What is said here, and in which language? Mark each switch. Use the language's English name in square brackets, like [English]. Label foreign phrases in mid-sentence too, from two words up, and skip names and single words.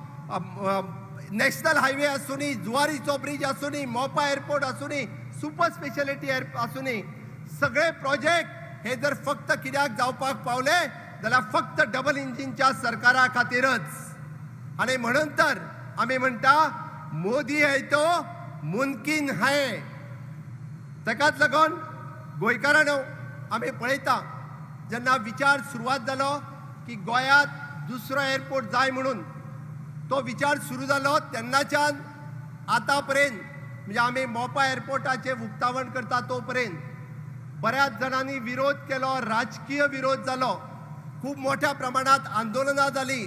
[English] national highway [Konkani] आसूनी, जुवारीचो ब्रिज आसूनी, मोपा एअरपोर्ट आसूनी, [English] super specialty [Konkani] आसूनी, सगळे प्रोजेक्ट हे जर फक्त कित्याक जावपाक पावले जाल्यार फक्त [English] double engine-च्या [Konkani] सरकारा खातीरच. आणि म्हणून तर आमी म्हणटा [Hindi] मोदी है तो मुमकीन है. [Konkani] ताकाच लागून गोंयकारांनो आमी पळयता जेन्ना विचार सुरवात जालो की गोंयांत दुसरो एअरपोर्ट जाय म्हणून, तो विचार सुरू जालो तेन्नाच्यान आतां पर्यंत म्हणजे आमी मोपा एअरपोर्टाचें उक्तावण करता तो पर्यंत बऱ्याच जणांनी विरोध केलो, राजकीय विरोध जालो, खूप मोठ्या प्रमाणात आंदोलनां जाली.